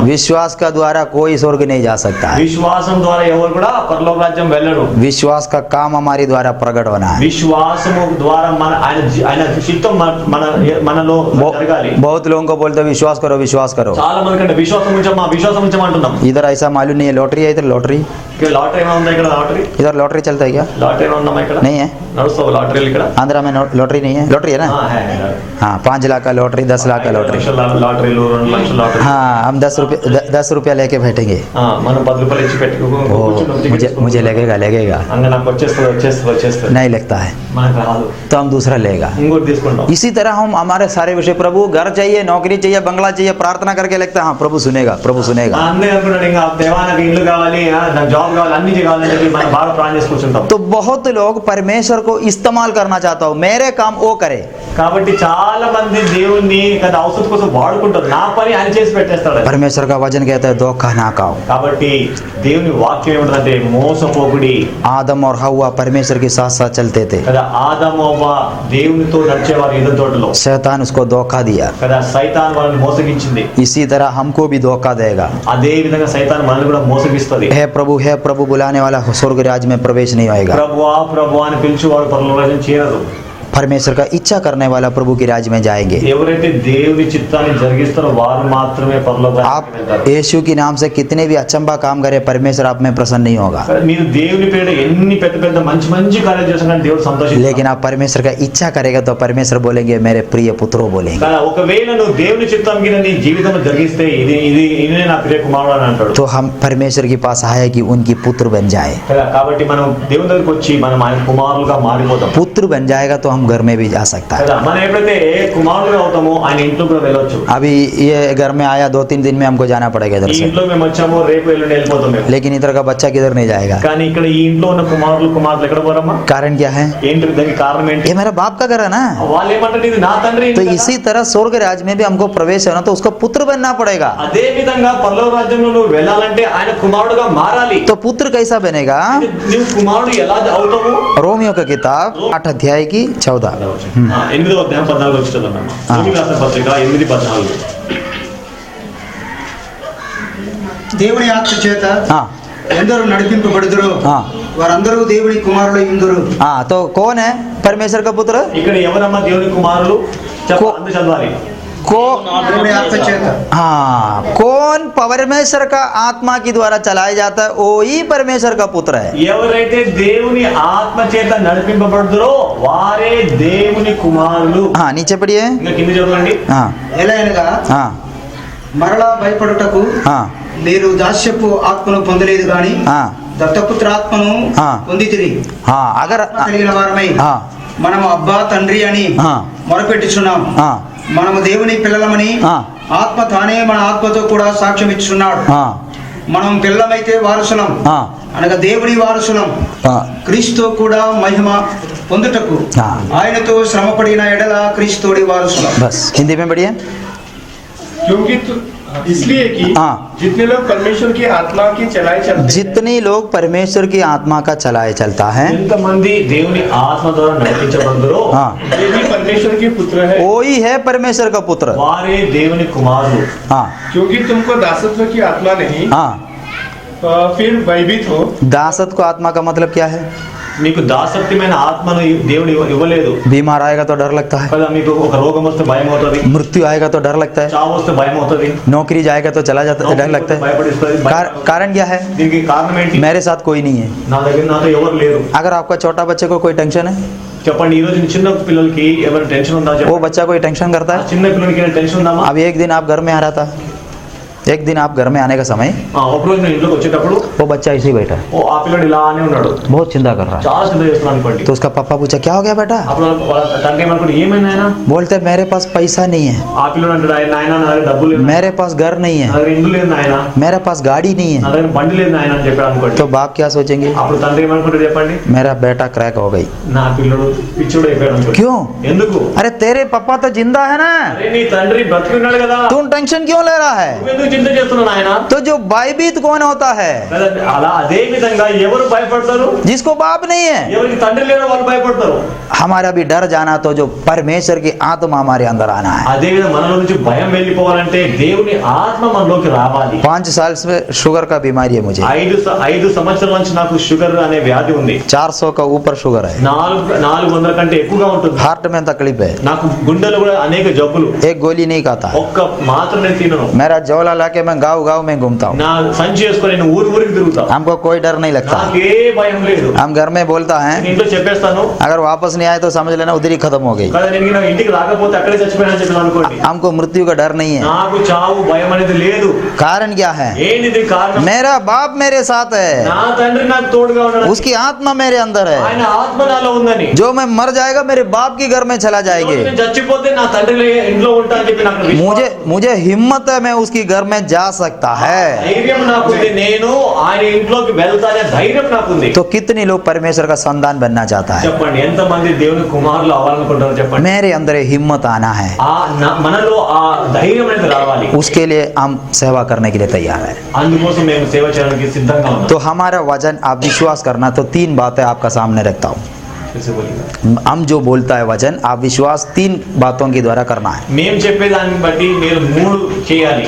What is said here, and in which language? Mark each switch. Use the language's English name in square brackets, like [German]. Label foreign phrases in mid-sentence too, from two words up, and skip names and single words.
[Hindi] विश्वास का द्वारा कोई स्वर्ग नहीं जा सकता है, [Telugu] విశ్వాసం ద్వారా ఎవరు కూడా పరలోక రాజ్యం వెళ్ళరు। [Hindi] विश्वास का काम हमारे द्वारा प्रकट होना है। [Telugu] విశ్వాసము ద్వారా ఆయన చిత్తం మనలో జరగాలి। [Hindi] बहुत लोगों को बोलते विश्वास करो, [Telugu] చాలా మంది కంటే విశ్వాసం ఉంచమా అంటున్నాం। [Hindi] इधर ऐसा मालूम नहीं है, लॉटरी है इधर, लॉटरी [Telugu] లాటరీ ఏమైనా ఉందా ఇక్కడ? [Hindi] इधर लॉटरी चलता है क्या? [Telugu] లాటరీ ఏమైనా ఉందా ఇక్కడ? [Hindi] नहीं है, [Telugu] నడుస్తావు లాటరీలు ఇక్కడ? [Hindi] आंध्र में लॉटरी नहीं है, लॉटरी है ना? हाँ 5 लाख का लॉटरी, 10 लाख का लॉटरी। [Telugu] లాటరీలు 2 లక్షల లాటరీ। [Hindi] हाँ हम 10 रुपया लेके बैठेंगे। [Telugu] మనం 10 రూపాయలు ఇచ్చి పెట్టుకో, [Hindi] मुझे लगेगा [Telugu] అంగ నాకు వచ్చేస్తుంది [Hindi] नहीं लगता है, [Telugu] మనకు రాదు, [Hindi] तो हम दूसरा लेगा। [Telugu] ఇంకోటి తీసుకుంటాం। [Hindi] इसी तरह हम हमारे सारे विषय, प्रभु घर चाहिए, नौकरी चाहिए, बंगला चाहिए, प्रार्थना करके लगता है हाँ प्रभु सुनेगा। [Telugu] అందరూ అనుకుంటాడు ఇంకా దేవా నాకు ఇల్లు కావాలి, నాకు జాబ్ కావాలి, అన్ని కావాలని చెప్పి మనం బాగా ప్రార్థన చేసి కూర్చుంటాం। [Hindi] तो बहुत लोग परमेश्वर को इस्तेमाल करना चाहता हूँ, मेरे काम वो करे। [Telugu] కాబట్టి చాలా మంది దేవుణ్ణి కదా అవసరం కోసం వాడుకుంటారు, నా పని ఆయన చేసి పెట్టేస్తాడు। [Hindi] परमेश्वर का वचन कहता है धोखा ना खाओ। [Telugu] కాబట్టి దేవుని వాక్యం ఏమిటంటే మోసపోకుడి। [Hindi] आदम और हव्वा परमेश्वर के साथ साथ चलते थे, [Telugu] కదా ఆదాము అవ్వ దేవునితో నడిచేవారు ఏదో తోటలో, [Hindi] शैतान उसको धोखा दिया, [Telugu] కదా సైతాన్ వాళ్ళని మోసగించింది। [Hindi] इसी तरह हमको भी धोखा देगा। [Telugu] అదే విధంగా సైతాన్ మనల్ని కూడా మోసగిస్తుంది। [Hindi] हे प्रभु बुलाने वाला स्वर्ग राज्य में प्रवेश नहीं होएगा। [Telugu] ప్రభు అని పిలిచేవాడు పరలోక రాజ్యం చేరదు। [Hindi] परमेश्वर का इच्छा करने वाला प्रभु के राज्य में जाएंगे। [Telugu] ఎవరైతే దేవుని చిత్తాన్ని జరిగిస్తారో వారు మాత్రమే పరలోక [Hindi] आप [Telugu] రాజ్యానికి వెళ్తారు। [Hindi] यीशु के नाम से कितने भी अचंबा काम करे, परमेश्वर आप में प्रसन्न नहीं होगा। [Telugu] మీరు దేవుని పేరు ఎన్ని పెద్ద పెద్ద మంచి కార్యాలు చేసినా కానీ దేవుడు సంతోషిస్తాడు। [Hindi] लेकिन आप परमेश्वर का इच्छा करेगा तो परमेश्वर बोलेंगे मेरे प्रिय पुत्रों बोलेंगे। [Telugu] కానీ ఒకవేళ నువ్వు దేవుని చిత్తం కింద నీ జీవితంలో జరిగిస్తే ఇది నా ప్రియ కుమారుడు అని అంటాడు। [Hindi] तो हम परमेश्वर के पास आए कि उनकी पुत्र बन जाए। [Telugu] కాబట్టి మనం దేవుని దగ్గరికి వచ్చి మనం ఆయన కుమారులుగా మారిపోతాం। [Hindi] पुत्र बन जाएगा तो हम घर में भी जा सकता है। [Telugu] కదా మనం ఎప్పుడైతే కుమారులుగా అవుతామో ఆయన ఇంట్లో కూడా వెళ్ళొచ్చు। [Hindi] अभी ये घर में आया 2-3 दिन में हमको जाना पड़ेगा इधर [Telugu] ఈ [Hindi] से, [Telugu] ఇంట్లో మేము వచ్చాము, రేపు ఎల్లుండి వెళ్ళిపోతాం మేము। [Hindi] लेकिन इधर का बच्चा किधर नहीं जाएगा। [Telugu] కానీ ఇక్కడ ఈ ఇంట్లో ఉన్న కుమారులు ఎక్కడ పోరమ్మా? [Hindi] कारण क्या है? [Telugu] ఏంటి దానికి కారణం ఏంటి? [Hindi] ये मेरा बाप का घर है ना। [Telugu] వాళ్ళు ఏమంటారు ఇది నా తండ్రి [Hindi] तो इसी तरह स्वर्ग राज्य में भी हमको प्रवेश होना तो उसको पुत्र बनना पड़ेगा। [Telugu] అదే విధంగా పరలోక రాజ్యంలో నువ్వు వెళ్ళాలంటే ఆయన కుమారుడుగా మారాలి। [Hindi] तो पुत्र कैसा बनेगा? [Telugu] నువ్వు కుమారుడు ఎలా అవుతావు? [Hindi] रोमियो का किताब 8 अध्याय की 14। [Telugu] 8వ అధ్యాయం 14 వచ్చి చదవండి। రోమీ రాసిన పత్రిక 8:14। దేవుని ఆత్మ చేత [Hindi] हाँ [Telugu] ఎందరూ నడిపింపబడుదురో [Hindi] हाँ [Telugu] వారందరూ దేవుని కుమారులు ఇందురు. [Hindi] हाँ तो कौन है परमेश्वर का पुत्र? [Telugu] ఇక్కడ ఎవరమ్మా దేవుని కుమారులు అందరూ చదవాలి. [Hindi] को [Telugu] దేవుని ఆత్మ చేత [Hindi] हाँ कौन परमेश्वर का आत्मा के द्वारा चलाया जाता है वो ही परमेश्वर का पुत्र है. [Telugu] ఎవరైతే దేవుని ఆత్మ చేత నడిపింపబడుతారో వారే దేవుని కుమారులు. [Hindi] हाँ नीचे पढ़िए. [Telugu] ఇంకా కింద చదవండి. [Hindi] हाँ [Telugu] ఎలా అనగా [Hindi] हाँ [Telugu] మరలా భయపడుటకు [Hindi] हाँ [Telugu] మీరు దాస్యపు ఆత్మను పొందలేదు గాని [Hindi] हाँ [Telugu] దత్తపుత్ర ఆత్మను ఆ. పొందితిరి. [Hindi] हाँ अगर [Telugu] కలిగిన వారమై [Hindi] हाँ [Telugu] మనము అబ్బా తండ్రి అని ఆ. మొరపెట్టుచున్నాం. [Hindi] हाँ [Telugu] మనము దేవుని పిల్లలమని ఆ. ఆత్మ తానే మన ఆత్మతో కూడా సాక్ష్యం ఇచ్చున్నాడు. [Hindi] हाँ [Telugu] మనం పిల్లలమైతే వారసులం [Hindi] हाँ [Telugu] అనగా దేవుని వారసులం [Hindi] हाँ [Telugu] క్రీస్తు కూడా మహిమ పొందుటకు ఆ. ఆయనతో శ్రమపడిన ఎడల క్రీస్తుడి వారసులం. [Hindi] बस हिंदी में बढ़िए. क्योंकि इसलिए कि हाँ। जितने लोग परमेश्वर की आत्मा की चलाए चलते हैं, जितनी लोग परमेश्वर की आत्मा का चलाए चलता है [Telugu] ఎంతమంది దేవుని ఆత్మ ద్వారా నడిపించబడుతారో [Hindi] हाँ वे भी परमेश्वर के पुत्र है. वो ही है परमेश्वर का पुत्र. [Telugu] వారే దేవుని కుమారులు. [Hindi] हाँ क्योंकि तुमको दासत्व की आत्मा नहीं हाँ फिर भयभीत हो. दासत्व को आत्मा का मतलब क्या है? [Telugu] మీకు దాసత్వమైన ఆత్మను దేవుడు ఇవ్వలేదు [Hindi] बीमार आएगा तो डर लगता है, [Telugu] కదా. మీకు ఒక రోగం వస్తే భయం అవుతుంది, [Hindi] मृत्यु आएगा तो डर लगता है, [Telugu] చావు వస్తే భయం అవుతుంది, [Hindi] नौकरी जाएगा तो चला जाता है, डर लगता है. [Telugu] భయపడిస్తుంది. [Hindi] कारण क्या है? [Telugu] దీనికి కారణం ఏంటి? [Hindi] मेरे साथ कोई नहीं है. [Telugu] నాతో ఎవరు లేరు. [Hindi] अगर आपका छोटा बच्चे को कोई टेंशन है, [Telugu] చెప్పండి, ఈ రోజు చిన్న పిల్లలకి ఏమైనా టెన్షన్ ఉందా? [Hindi] वो [Telugu] చెప్పండి. [Hindi] बच्चा कोई टेंशन करता ఆ है. [Telugu] చిన్న పిల్లలకి ఏమైనా టెన్షన్ ఉందామా? [Hindi] अब एक दिन आप घर में आ रहा था, एक दिन आप घर में आने का समय [Telugu] ఒక రోజు నేను ఇంట్లోకి వచ్చేటప్పుడు [Hindi] वो बच्चा ऐसे ही बैठा है, [Telugu] ఆ పిల్లడు ఇలానే ఉన్నాడు, [Hindi] बहुत चिंता कर रहा है. [Telugu] చాలా చింత చేస్తున్నాను అనుకోండి. [Hindi] तो उसका पापा पूछा क्या हो गया बेटा? [Telugu] అప్పుడు వాళ్ళ తండ్రి ఏమనుకోండి, ఏమైంది ఆయన? [Hindi] बोलते मेरे पास पैसा नहीं है, [Telugu] ఆ పిల్లడు అంటాడు, నాయన నా దగ్గర డబ్బులు లేదు, [Hindi] मेरे पास घर नहीं [Telugu] నా [Hindi] है, [Telugu] దగ్గర ఇల్లు లేదు నాయన, [Hindi] मेरे पास गाड़ी नहीं [Telugu] నా [Hindi] है. [Telugu] దగ్గర బండి లేదు నాయన అని చెప్పాడు అనుకోండి. [Hindi] तो बाप क्या सोचेंगे? [Telugu] అప్పుడు తండ్రి ఏమనుకుంటాడు చెప్పండి? [Hindi] मेरा बेटा क्रैक हो गई. [Telugu] నా పిల్లడు పిచ్చుడు అయిపోయాడు అనుకోండి. [Hindi] क्यों? [Telugu] ఎందుకు? [Hindi] अरे तेरे पापा तो जिंदा है ना, [Telugu] అరే నీ తండ్రి బ్రతికున్నాడు కదా, [Hindi] तुम टेंशन क्यों ले रहा है? [Telugu] నువ్వెందుకు చింత చేస్తున్నావు నాయన? [Hindi] तो जो भयभीत कौन होता है? [Telugu] కదా, అలా అదే విధంగా ఎవరు భయపడతారు? [Hindi] जिसको बाप नहीं है. [Telugu] ఎవరికి తండ్రి లేడో వాళ్ళు భయపడతారు. [Hindi] हमारा भी डर जाना तो जो परमेश्वर की आत्मा हमारे अंदर आना है. [Telugu] అదే విధంగా మనలో నుంచి భయం వెళ్ళిపోవాలంటే దేవుని ఆత్మ మనలోకి రావాలి. [Hindi] 5 साल से शुगर का बीमारी है मुझे, [Telugu] 5 సంవత్సరాల నుంచి నాకు షుగర్ అనే వ్యాధి ఉంది. [Hindi] 400 का ऊपर शुगर है, [Telugu] 400 కంటే ఎక్కువగా ఉంటుంది. [Hindi] हार्ट में तकलीफ है, [Telugu] నాకు గుండెలు కూడా అనేక జబ్బులు. [Hindi] एक गोली नहीं खाता. [Telugu] ఒక్క మాత్రం నేను తినను. [Hindi] मेरा झोला लाके मैं गाँव गाँव में घूमता हूँ, [Telugu] నా సంచి చేసుకొని నేను ఊరికి తిరుగుతా. [Hindi] हमको कोई डर नहीं लगता. [Telugu] నాకే భయం లేదు. [Hindi] हम घर में बोलता है [Telugu] నేను ఇంట్లో చెప్పేస్తాను [Hindi] अगर वापस नहीं आए तो समझ लेना उधर ही खत्म हो गई. [Telugu] కదా, నేను నా ఇంటికి రాకపోతే అక్కడే చచ్చిపోయినా చెప్పాను అనుకోండి. [Hindi] हमको मृत्यु का डर नहीं है. [Telugu] నాకు చావు భయం అనేది లేదు. [Hindi] कारण क्या है? [Telugu] ఏంటిది కారణం? [Hindi] मेरा बाप मेरे साथ है, [Telugu] నా తండ్రి నాకు తోడుగా ఉన్నాడు, [Hindi] उसकी आत्मा मेरे अंदर है. [Telugu] ఆయన ఆత్మ నాలో ఉందని. [Hindi] जो मैं मर जाएगा मेरे बाप के घर में चला जाएंगे. [Telugu] నేను చచ్చిపోతే నా తండ్రి ఇంట్లో ఉంటా అని చెప్పి నాకు విశ్వాసం. [Hindi] मुझे मुझे हिम्मत है, मैं उसकी घर में जा सकता है. [Telugu] ధైర్యం నాకుంది, నేను ఆయన ఇంట్లోకి వెళ్తానే ధైర్యం నాకుంది. [Hindi] तो कितने लोग परमेश्वर का संतान बनना चाहता है? [Telugu] చెప్పండి, ఎంతమంది దేవుని కుమారులు అవ్వాలనుకుంటారో చెప్పండి. [Hindi] मेरे अंदर ये हिम्मत आना है, [Telugu] మనలో ఆ ధైర్యం అనేది రావాలి. [Hindi] उसके लिए हम सेवा करने के लिए तैयार है. [Telugu] అందుకోసం మేము సేవ చేయడానికి సిద్ధంగా ఉన్నాం. [Hindi] तो हमारा वचन आप विश्वास करना, तो 3 बातें आपका सामने रखता हूँ. हम जो बोलता है वचन आप विश्वास 3 बातों के द्वारा करना है. [Telugu] మేము చెప్పేదాన్ని బట్టి మీరు 3 చేయాలి.